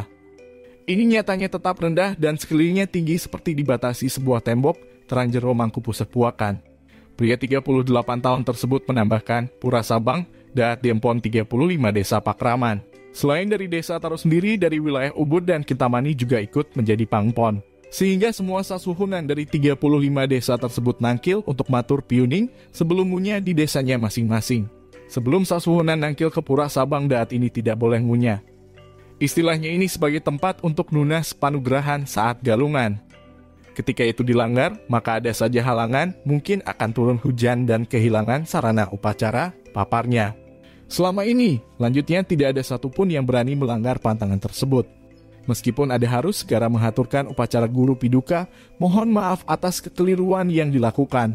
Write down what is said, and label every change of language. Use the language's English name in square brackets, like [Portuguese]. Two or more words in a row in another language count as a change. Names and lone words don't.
[Indonesian] Ini nyatanya tetap rendah dan sekelilingnya tinggi seperti dibatasi sebuah tembok, terang Jero Mangku Pusat Puakan. Pria 38 tahun tersebut menambahkan, Pura Sabang Daat di Empon 35 Desa Pakraman. Selain dari desa Taro sendiri, dari wilayah Ubud dan Kintamani juga ikut menjadi pangpon. Sehingga semua sasuhunan dari 35 desa tersebut nangkil untuk [Balinese] matur piuning [Indonesian] sebelumnya di desanya masing-masing. Sebelum sasuhunan nangkil ke Pura Sabang Daat ini tidak boleh ngunyah. Istilahnya ini sebagai tempat untuk [Balinese] nunas panugrahan [Indonesian] saat galungan. Ketika itu dilanggar, maka ada saja halangan, mungkin akan turun hujan dan kehilangan sarana upacara paparnya. Selama ini, lanjutnya tidak ada satupun yang berani melanggar pantangan tersebut. Meskipun ada harus segera mengaturkan upacara guru piduka, mohon maaf atas kekeliruan yang dilakukan.